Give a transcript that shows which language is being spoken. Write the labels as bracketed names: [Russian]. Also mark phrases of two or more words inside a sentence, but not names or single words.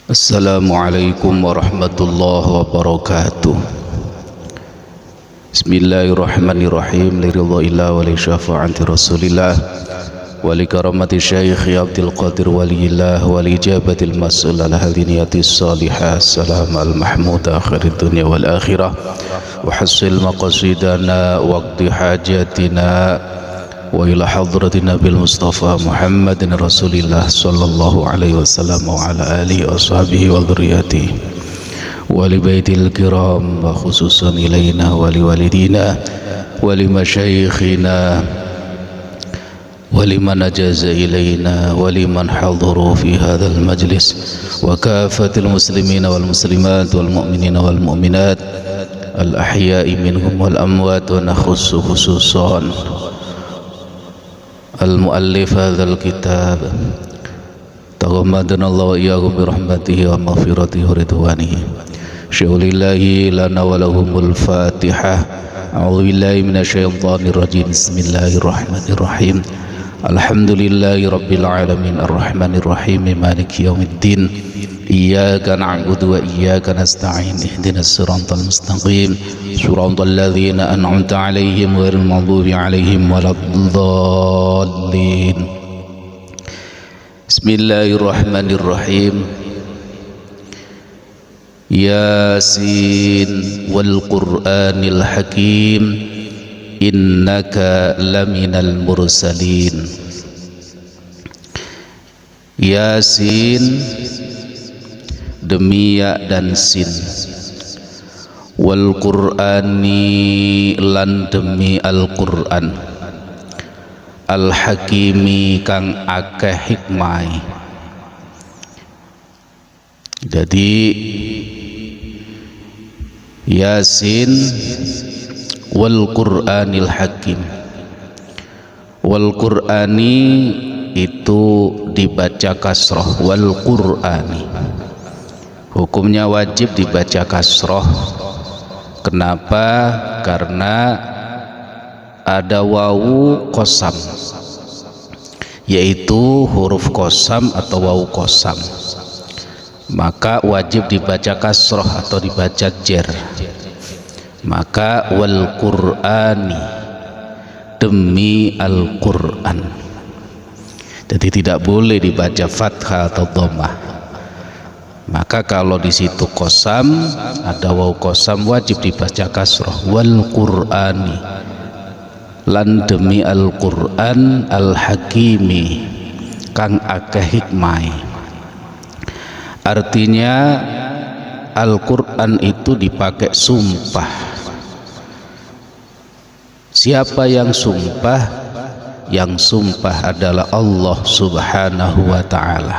[Arabic] السلام عليكم ورحمة الله وبركاته. بسم الله الرحمن الرحيم. لرضى الله ولشفاعة رسول الله ولكرامة شيخ عبد القادر ولي الله ولإجابة المسؤول على هذه النية الصالحة. سلام المحمود آخر الدنيا والآخرة وحصل مقاصدنا وقضى حاجاتنا وإلى حضرتنا بالمصطفى محمد رسول الله صلى الله عليه وسلم وعلى آله وصحبه وذريته ولبيت الكرام وخصوصا إلينا ولوالدينا ولمشايخنا ولمن أجاز إلينا ولمن حضروا في هذا المجلس وكافة المسلمين والمسلمات والمؤمنين والمؤمنات الأحياء منهم والأموات ونخص خصوصا المؤلف هذا الكتاب تغمدنا الله وإياكم برحمته ومغفرته ورضوانه. شيء لله لنا ولهم الفاتحة. أعوذ بالله من الشيطان الرجيم. بسم الله الرحمن الرحيم. الحمد لله رب العالمين الرحمن الرحيم مالك يوم الدين. إياك نعبد وإياك نستعين. اهدنا الصراط المستقيم. صراط الذين أنعمت عليهم غير المغضوب عليهم ولا الضالين. بسم الله الرحمن الرحيم. يس والقرآن الحكيم إنك لمن المرسلين. [Indonesian] Yasin demi ya dan sin, [Arabic] والقرآن [Javanese] lan demi Al-Qur'an, [Arabic] الحكيم [Javanese] kang akeh hikmah. [Indonesian] Jadi [Arabic] يس والقرآن الحكيم. والقرآن [Indonesian] itu dibaca kasroh, [Arabic] والقرآن [Indonesian] hukumnya wajib dibaca kasroh. Kenapa? Karena ada wawu qasam, yaitu huruf qasam atau wawu qasam, maka wajib dibaca kasroh atau dibaca jer. Maka [Arabic] والقرآن [Indonesian] demi Al-Qur'an. Jadi tidak boleh dibaca fathah atau dhammah. Maka kalau di situ qasam, ada wawu qasam, wajib dibaca kasroh. [Arabic] والقرآن [Javanese] lan demi Al-Qur'an [Arabic] الحكيم [Javanese] kang akeh hikmah. [Indonesian] Artinya Al-Qur'an itu dipakai sumpah. Siapa yang sumpah? Yang sumpah adalah [Arabic] الله سبحانه وتعالى.